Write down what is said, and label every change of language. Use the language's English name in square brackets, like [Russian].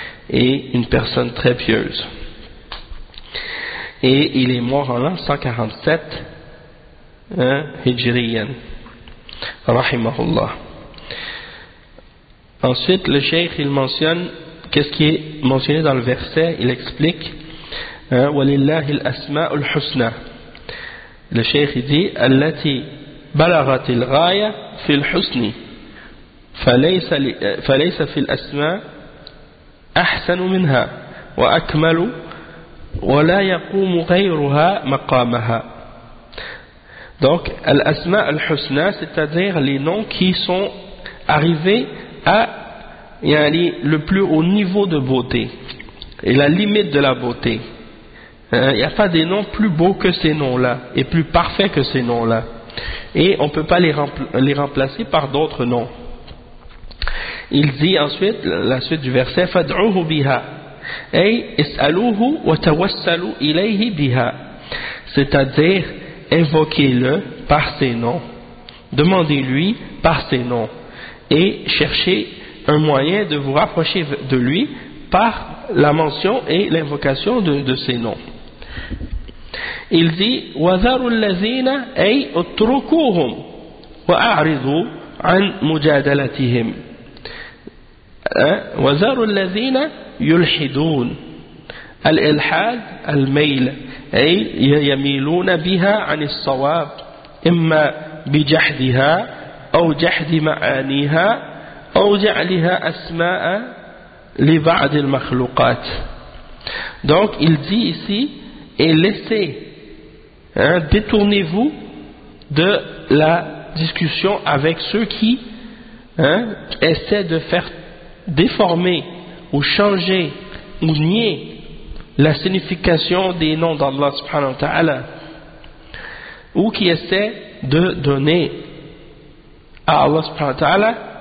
[French] Et une personne très pieuse. Et il est mort en l'an 147 hein, Hijriyan. Rahimahullah. Ensuite, le cheikh il mentionne qu'est-ce qui est mentionné dans le verset. Il explique [Arabic] وَلِلَّهِ الْأَسْمَاءُ الْحُسْنَى. [French] Le cheikh il dit [Arabic] الَّتِي بَلَغَتِ الْغَايَ فِي الْحُسْنِ فَلَيْسَ فِي الْأَسْمَاءِ أَحْسَنُ مِنْهَا وَأَكْمَلُ وَلَا يَقُومُ غَيْرُهَا مَقَامَهَا. [French] Donc, al-asma al-husna, c'est-à-dire les noms qui sont arrivés à yani, le plus haut niveau de beauté et la limite de la beauté. Il n'y a pas des noms plus beaux que ces noms-là et plus parfaits que ces noms-là. Et on ne peut pas les remplacer par d'autres noms. Il dit ensuite, la suite du verset, [Arabic] fad'uhu biha, ay is'aluhu wa tawassalu ilayhi biha. [French] C'est-à-dire, invoquez-le par ses noms, demandez-lui par ses noms et cherchez un moyen de vous rapprocher de lui par la mention et l'invocation de ses noms. Il dit [Arabic] وَذَرُوا الَّذِينَ أَيْ اُتْرُكُوهُمْ وَأَعْرِضُوا عَنْ مُجَادَلَتِهِمْ. وَذَرُوا الَّذِينَ يُلْحِدُونَ الإلحاد الميل أي يميلون بها عن الصواب إما بجحدها أو جحد معانيها أو جعلها أسماء لبعض المخلوقات. [French] Donc il dit ici et laissez hein, détournez-vous de la discussion avec ceux qui hein, essaient de faire déformer ou changer ou nier la signification des noms d'Allah subhanahu wa ta'ala, ou qui essaie de donner à Allah subhanahu wa ta'ala,